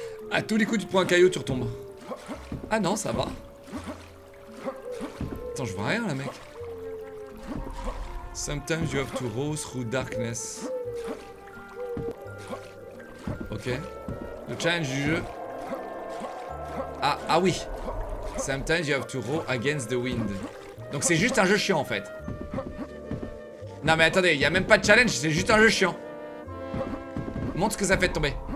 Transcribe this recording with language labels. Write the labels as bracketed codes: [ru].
[fr] À tous les coups, tu te prends un caillou, tu retombes. Ah non, ça va. Attends, je vois rien là, mec. [en] Sometimes you have to roll through darkness. [fr] Ok. Le challenge du jeu. Ah oui. [en] Sometimes you have to row against the wind. [fr] Donc c'est juste un jeu chiant en fait. Non mais attendez, il y a même pas de challenge, c'est juste un jeu chiant. Montre ce que ça fait de tomber.